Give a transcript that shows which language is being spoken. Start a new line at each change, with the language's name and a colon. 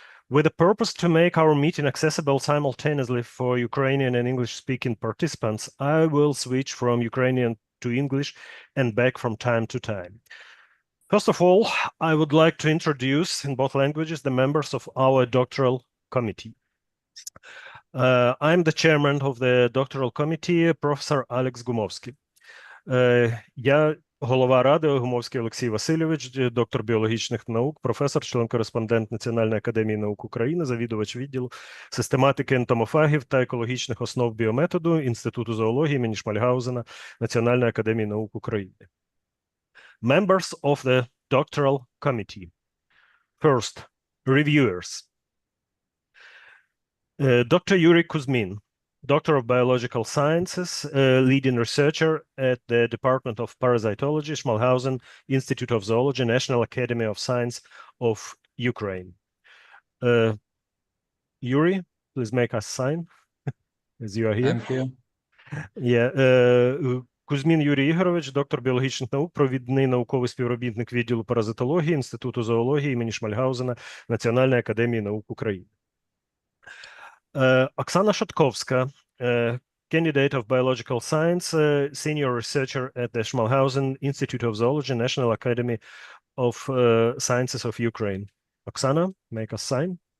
English: With the purpose to make our meeting accessible simultaneously for Ukrainian and English-speaking participants, I will switch from Ukrainian to English and back from time to time. First of all, I would like to introduce in both languages the members of our doctoral committee. I'm the chairman of the doctoral committee, Professor Alex Gumovsky.
Ukrainian: Я голова ради Гумовський Олексій Васильович, доктор біологічних наук, професор, член-кореспондент Національної академії наук України, завідувач відділу систематики ентомофагів та екологічних основ біометоду Інституту зоології імені Шмальгаузена Національної академії наук України.
English: Members of the doctoral committee. First, reviewers. Dr. Yuri Kuzmin, Doctor of Biological Sciences, leading researcher at the Department of Parasitology, Schmalhausen Institute of Zoology, National Academy of Science of Ukraine. Yuri, please make us sign as you are here. Thank you.
Ukrainian: Yeah, Кузьмін Юрій Ігорович, доктор біологічних наук, провідний науковий співробітник відділу паразитології Інституту зоології імені Шмальгаузена Національної академії наук України.
English: Оксана Шатковська, candidate of biological science, senior researcher at the Schmalhausen Institute of Zoology, National Academy of Sciences of Ukraine. Оксана, make us sign.